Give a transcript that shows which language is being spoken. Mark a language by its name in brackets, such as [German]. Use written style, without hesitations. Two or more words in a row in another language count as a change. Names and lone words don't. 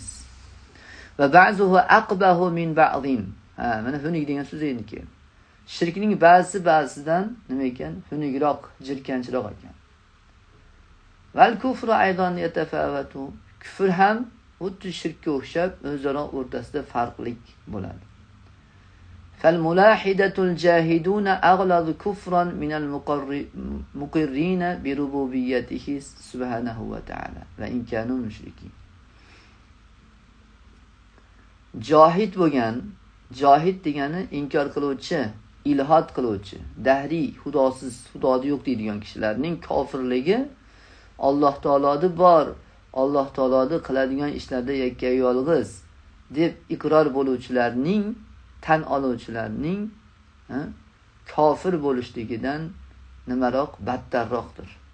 [Arabic] وبعضه أقبح من بعض. [Uzbek] Mana xunuk degan so'z endi. Shirkning ba'zisidan nima ekan? Xunukroq, jirkanchroq ekan. [Arabic] والكفر أيضا يتفاوت. [Uzbek] Kufr ham xuddi shirkka o'xshab o'zaro o'rtasida farqlik bo'ladi. [Arabic] فالملاحدة الجاهدون أغلظ كفرا من المقرين بربوبيته سبحانه وتعالى وإن كانوا مشركين. [Uzbek] Johid degani inkor qiluvchi, ilhod qiluvchi, dahriy, xudodi yo'q deydigan kishilarning kofirligi Alloh taolodi bor, Alloh taolodi qiladigan ishlarda yakka yolg'iz deb iqror bo'luvchilarning, tan oluvchilarning kofir bo'lishligidan nimaroq, battarroqdir.